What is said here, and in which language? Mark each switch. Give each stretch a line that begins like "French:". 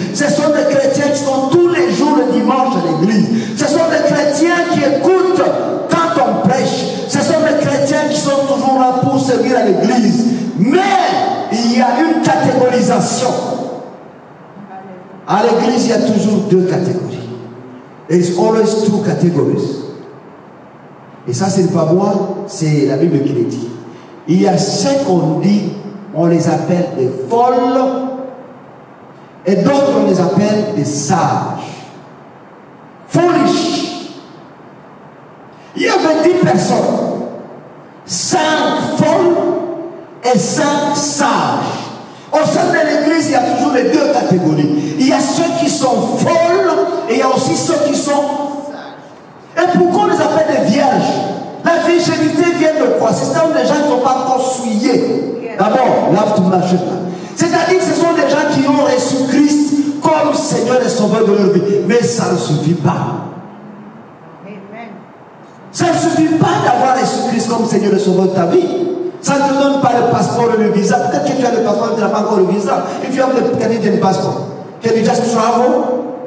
French: Ce sont des chrétiens qui sont tous les jours le dimanche à l'église. Ce sont des chrétiens qui écoutent quand on prêche. Ce sont des chrétiens qui sont toujours là pour servir à l'église. Mais il y a une catégorisation. À l'église, il y a toujours 2 catégories.
English: There is always 2 categories.
French: Et ça, ce n'est pas moi, c'est la Bible qui le dit. Il y a ceux qu'on dit, on les appelle des folles, et d'autres, on les appelle des sages.
English: Foolish.
French: Il y avait 10 personnes, 5 folles et 5 sages. Au sein de l'église, il y a toujours les 2 catégories. Il y a ceux qui sont folles et il y a aussi ceux qui sont sages. Et pourquoi on les appelle des vierges? La virginité vient de quoi? C'est ça, des gens qui ne sont pas encore souillés. D'abord, lave tout marché. C'est-à-dire que ce sont des gens qui ont reçu Christ comme Seigneur et Sauveur de leur vie. Mais ça ne suffit pas. Ça ne suffit pas d'avoir reçu Christ comme Seigneur et Sauveur de ta vie. Ça ne te donne pas le passeport et le visa. Peut-être que tu as le passeport, tu n'as pas encore le visa.
English: If you have the Canadian passport, can you just travel?